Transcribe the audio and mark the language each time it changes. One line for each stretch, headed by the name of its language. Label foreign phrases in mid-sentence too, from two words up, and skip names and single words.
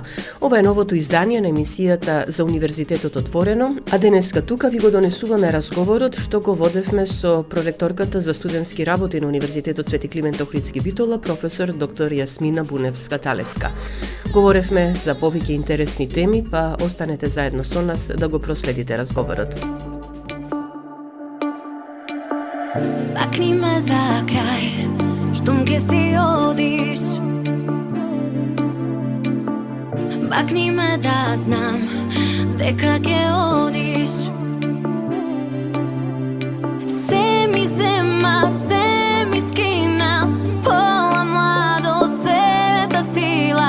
Macedonian: Ова е новото издание на емисијата за Универзитетот отворено, а денеска тука ви го донесуваме разговорот што го водевме со проректорката за студентски работи на Универзитетот Свети Климент Охридски Битола, професор доктор Јасмина Буневска-Талевска. Говоревме за повеќе интересни теми, па останете заедно со нас да го проследите разговорот. Бакни ме за крај, штом ќе си одиш. Бакни ме да знам, дека ќе одиш. Се ми зема, се ми скина, пола младо се да сила.